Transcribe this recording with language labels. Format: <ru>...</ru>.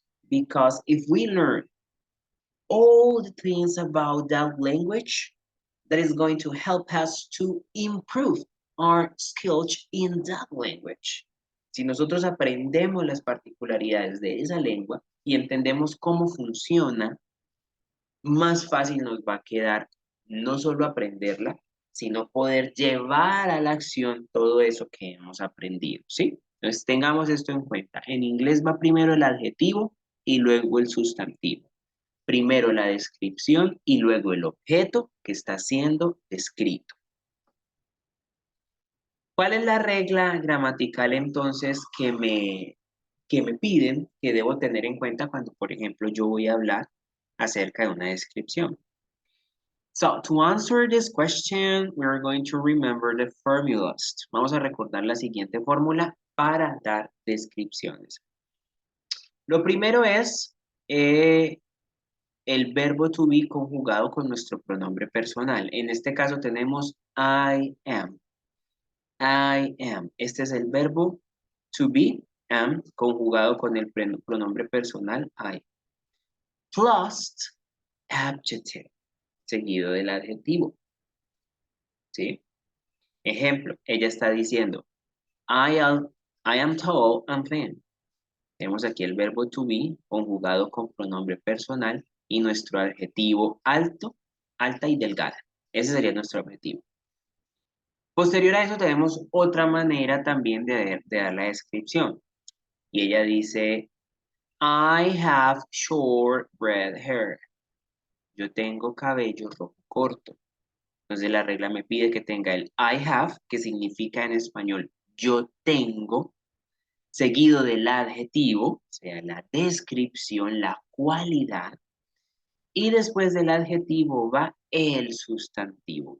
<en>Because if we learn all the things about that language, that is going to help us to improve our skills in that language.</en> <es>Si nosotros aprendemos las particularidades de esa lengua y entendemos cómo funciona, más fácil nos va a quedar no solo aprenderla, sino poder llevar a la acción todo eso que hemos aprendido, ¿sí? Entonces tengamos esto en cuenta. En inglés va primero el adjetivo y luego el sustantivo. Primero la descripción y luego el objeto que está siendo descrito. ¿Cuál es la regla gramatical entonces que me piden que debo tener en cuenta cuando, por ejemplo, yo voy a hablar acerca de una descripción?</es> <en>So, to answer this question, we are going to remember the formulas.</en> <es>Vamos a recordar la siguiente fórmula para dar descripciones. Lo primero es el verbo to be conjugado con nuestro pronombre personal. En este caso tenemos</es> <en>I am. I am.</en> <es>Este es el verbo to be, am, conjugado con el pronombre personal I.</es> <en>Plus adjective,</en> <es>seguido del adjetivo. ¿Sí? Ejemplo, ella está diciendo,</es> <en>I am tall and thin.</en> <es>Tenemos aquí el verbo to be conjugado con pronombre personal y nuestro adjetivo alto, alta y delgada. Ese sería nuestro objetivo. Posterior a eso tenemos otra manera también de dar la descripción. Y ella dice,</es> <en>I have short red hair.</en> <es>Yo tengo cabello rojo corto. Entonces la regla me pide que tenga el</es> <en>I have,</en> <es>que significa en español yo tengo, seguido del adjetivo, o sea, la descripción, la cualidad, y después del adjetivo va el sustantivo.</es>